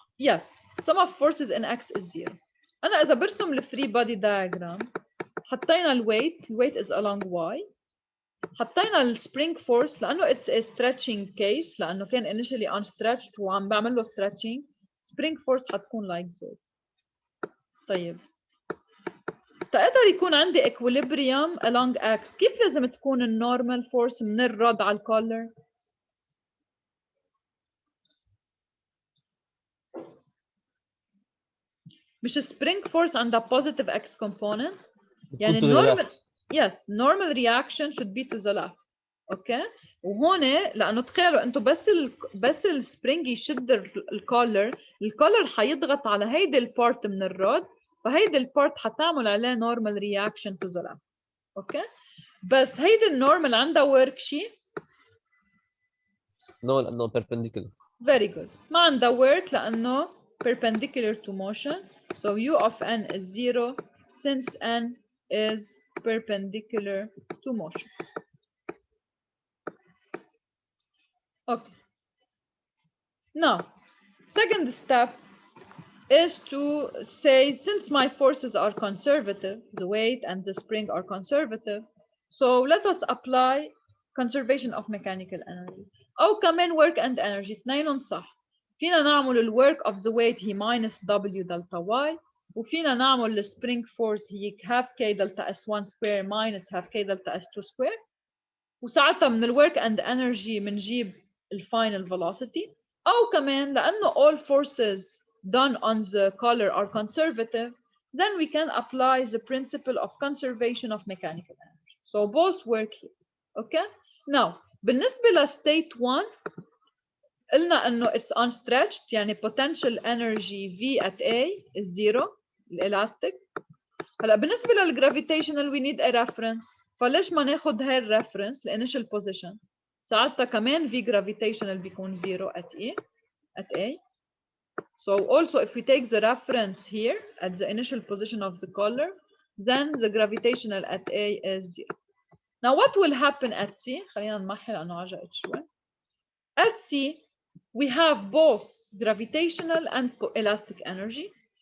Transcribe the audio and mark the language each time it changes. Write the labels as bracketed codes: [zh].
[en] yes sum of forces in X is zero. [ar] أنا إذا برسم الفري [en] body diagram [ar] حطينا الويت [en] is along Y [ar] حطينا السبرينج فورس لأنه [en] it's a stretching case [ar] لأنه كان [en] initially unstretched [ar] وعم بعمل له [en] stretching spring force حتكون like this. [ar] طيب تقدر يكون عندي equilibrium along X كيف لازم تكون النورمال فورس من الرد على الكولر؟ مش spring force عندها [en] positive X component [ar] يعني [en] to the normal left. yes normal reaction should be to the left [ar] اوكي وهون لانه تخيلوا انتم بس السبرينج يشد الكولر حيضغط على هيدي البارت من الرود فهيدي البارت حتعمل عليه [en] normal reaction to the left [ar] اوكي بس هيدي النورمال عندها work شيء [en] No, [ar] لأنه [en] perpendicular. very good [ar] ما عندها [en] work [ar] لانه [en] perpendicular to motion so u of n is 0 since n is perpendicular to motion. Okay. Now, second step is to say since my forces are conservative, the weight and the spring are conservative, so let us apply conservation of mechanical energy. [ar] أو كمان work and energy اثنينهم صح. فينا نعمل ال [en] work of the weight هي minus W delta Y [ar] وفينا نعمل ال [en] spring force هي half K delta S1 square minus half K delta S2 square [ar] وساعتها من ال [en] work and energy [ar] بنجيب ال [en] final velocity [ar] أو كمان لأنه [en] all forces done on the collar are conservative then we can apply the principle of conservation of mechanical energy. So both work here. Okay? Now [ar] بالنسبة ل [en] state 1 [ar] قلنا انه [en] it's unstretched [ar] يعني [en] potential energy V at A is 0 elastic. [ar] هلا بالنسبة للgravitational [en] we need a reference [ar] فليش ما ناخد هاي الريفرنس الانيشال position ساعتها كمان V gravitational بيكون 0 at A. [en] So also if we take the reference here at the initial position of the collar then the gravitational at A is 0. Now what will happen at C؟ [ar] خلينا نمحي لأنه عجقت شوي. [en] At C we have both gravitational and elastic energy.